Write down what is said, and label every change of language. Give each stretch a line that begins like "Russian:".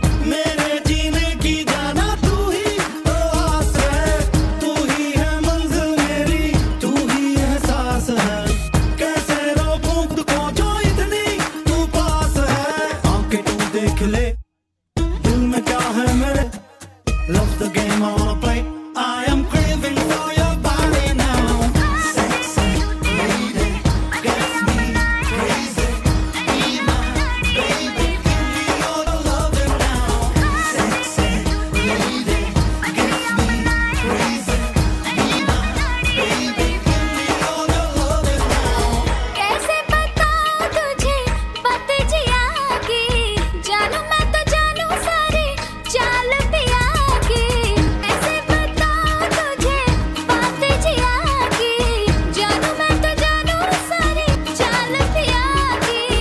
Hindi: मेरे जीने की जाना तू ही तो आस है। तू ही है मंजिल मेरी, तू ही एहसास है। कैसे रोकूं खुद को जो इतनी तू पास है। आंखें तू देख ले दिल में क्या है मेरे।
English: Love the game I wanna play. I am craving for your body now. Sexy lady, gets me crazy. Be my baby, give me all your loving now. Sexy lady, gets me crazy. Be my baby, give me all your loving now.
Hindi: कैसे बताऊं तुझे बात जिया की, जानू मैं तो जानू सारी चाल पिया की। कैसे बताऊं तुझे बात जिया की, जानू मैं तो जानू सारी चाल पिया की।